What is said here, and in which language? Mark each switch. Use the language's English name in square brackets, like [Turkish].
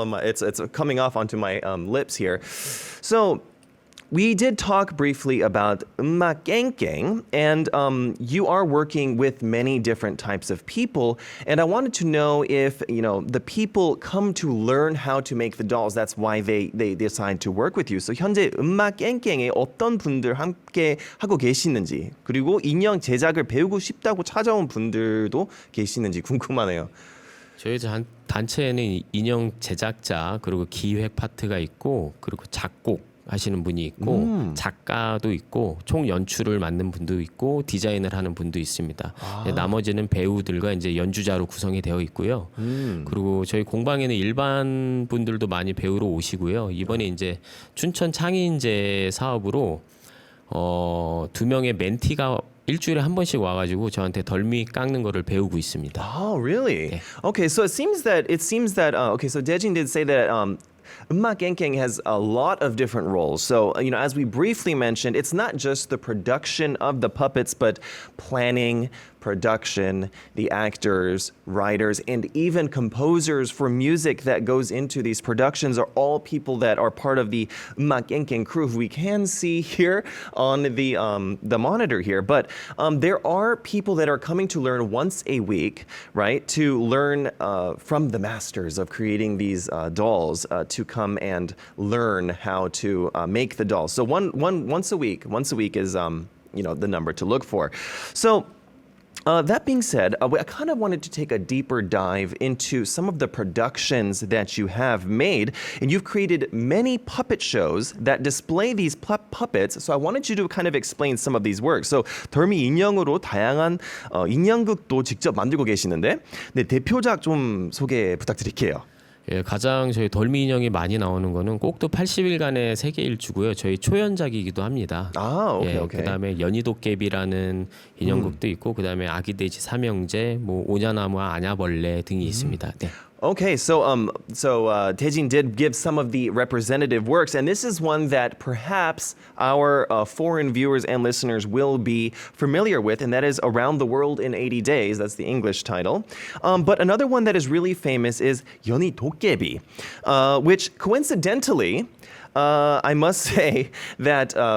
[English] It's coming off onto my lips here. So we did talk briefly about 음악 깽깽, and you are working with many different types of people, and I wanted to know if the people come to learn how to make the dolls. That's why they decide to work with you. So [Korean] 현재 음악 깽깽에 어떤 분들 함께 하고 계시는지, 그리고 인형 제작을 배우고 싶다고 찾아온 분들도 계시는지 궁금하네요. 저희 단체에는 인형 제작자 그리고 기획 파트가 있고 그리고 작곡 하시는 분이 있고 작가도 있고 총 연출을 맡는 분도 있고 디자인을 하는 분도 있습니다. 나머지는 배우들과 이제 연주자로 구성이 되어 있고요. 그리고 저희 공방에는 일반 분들도 많이 배우러 오시고요. 이번에 이제 춘천 창의인재 사업으로 2명의 멘티가 일주일에 한 번씩 와가지고 저한테 덜미 깎는 거를 배우고 있습니다. [English] Oh, really? [Korean] 네. [English] Okay, so it seems that okay, so Daejin did say that 음악 깽깽 has a lot of different roles. So, as we briefly mentioned, it's not just the production of the puppets, but planning, production, the actors, writers, and even composers for music that goes into these productions are all people that are part of the 음악 깽깽 crew, who we can see here on the monitor here. But there are people that are coming to learn once a week, right? To learn from the masters of creating these dolls, to come and learn how to make the dolls. So once a week is the number to look for. So that being said, I kind of wanted to take a deeper dive into some of the productions that you have made. And you've created many puppet shows that display these puppets. So I wanted you to kind of explain some of these works. So [Korean] 덜미 인형으로 다양한 인형극도 직접 만들고 계시는데, 네, 대표작 좀 소개 부탁드릴게요. 예, 가장 저희 덜미 인형이 많이 나오는 거는 꼭두 80일간의 세계 일주고요. 저희 초연작이기도 합니다. 아, 오케이. 그다음에 연희도깨비라는 인형극도 있고 그다음에 아기돼지 삼형제, 오냐나무와 아냐벌레 등이 있습니다. 네. [English] Okay, so Daejin did give some of the representative works, and this is one that perhaps our foreign viewers and listeners will be familiar with, and that is Around the World in 80 Days. That's the English title. But another one that is really famous is 연희도깨비, which coincidentally, I must say that